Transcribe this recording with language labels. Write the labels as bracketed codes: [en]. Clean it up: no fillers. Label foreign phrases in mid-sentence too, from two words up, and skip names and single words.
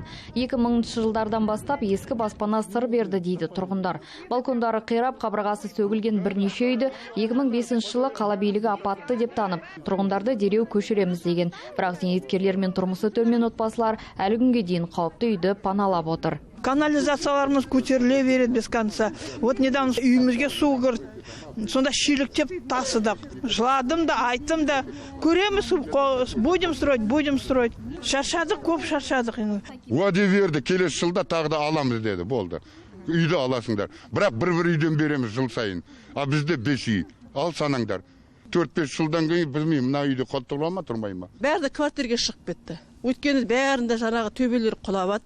[kk] 2000 жылдардан бастап ескі баспана сыр берді дейді тұрғындар. Балкондары қирап, қабырғасы сөгілген бірнеше үйді 2005 жылы қала билігі апатты деп танып, тұрғындарды дереу көшіреміз деген. Бірақ зейнеткерлер мен тұрмысы төмен отбасылар әлі күнге дейін қауіпті үйді паналап отыр. Канализацияларымыз көтеріле береді [ru] без конца. Вот недавно [kk] үйімізге су кірді. Сонда шиліктеп тасыдық. Жыладым да, айттым да. Көреміз, [ru] будем строить. [kk] Шаршадық, көп шаршадық. Уәде берді, келесі жылда тағы да аламыз деді, болды. Үйді аласыңдар. Бірақ бір үйден береміз жыл сайын. А бізде 5 үй. Ал санаңдар. 4-5 жылдан кейін білмеймін, мына үйде қолтыра ма, тұрмай ма. Бәрі квартирге шығып кетті. Өйткені бәрінде жаңағы төбелер құлап жатыр.